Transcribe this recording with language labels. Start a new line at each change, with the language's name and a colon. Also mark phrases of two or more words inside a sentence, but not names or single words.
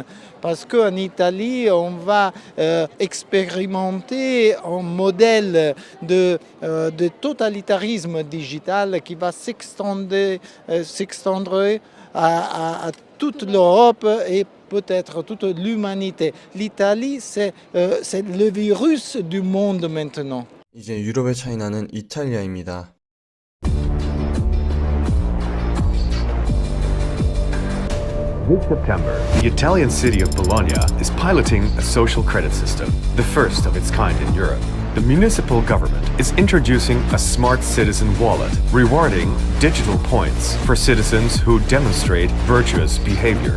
French: Parce qu'en Italie, on va expérimenter un modèle de totalitarisme digital qui va s'extendre à toute l'Europe et peut-être toute l'humanité. L'Italie, c'est le virus du monde maintenant.
Korean: 이제 유럽의 차이나는 이탈리아입니다.
English: This September, the Italian city of Bologna is piloting a social credit system, the first of its kind in Europe. The municipal government is introducing a smart citizen wallet, rewarding digital points for citizens who demonstrate virtuous behavior.